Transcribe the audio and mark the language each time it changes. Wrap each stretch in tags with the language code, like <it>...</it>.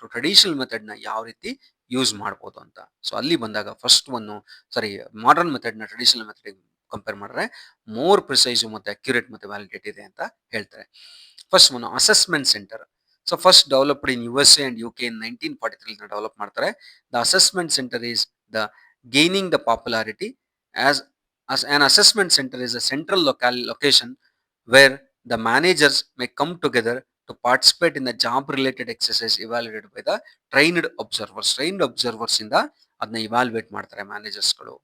<kn>Traditional method ನ ಯಾವ ರೀತಿ ಯೂಸ್ ಮಾಡ್ಬೋದು ಅಂತ. ಸೊ ಅಲ್ಲಿ ಬಂದಾಗ ಫಸ್ಟ್ ಮಾಡರ್ನ್ ಮೆಥಡ್ ನ ಟ್ರೆಡಿಷನಲ್ ಮೆಥಡ್ ಕಂಪೇರ್ ಮಾಡಿದ್ರೆ ಮೋರ್ ಪ್ರಿಸೈಸ್ ಮತ್ತೆ ಅಕ್ಯುರೇಟ್ ಮತ್ತೆ ವ್ಯಾಲಿಡೇಟ್ ಇದೆ ಅಂತ ಹೇಳ್ತಾರೆ.</kn> <en>First one assessment centre. So first developed in USA and UK in 1943 develop ಮಾಡ್ತಾರೆ. The assessment centre is the gaining the popularity as an assessment center is a central location where the managers may come together to participate in the job related exercise evaluated by the trained observers.</en> <kn>Trained observers ಇಂದ ಅದನ್ನ ಇವಾಲ್ಯುವೇಟ್ ಮಾಡ್ತಾರೆ ಮ್ಯಾನೇಜರ್ಸ್ಗಳು.</kn>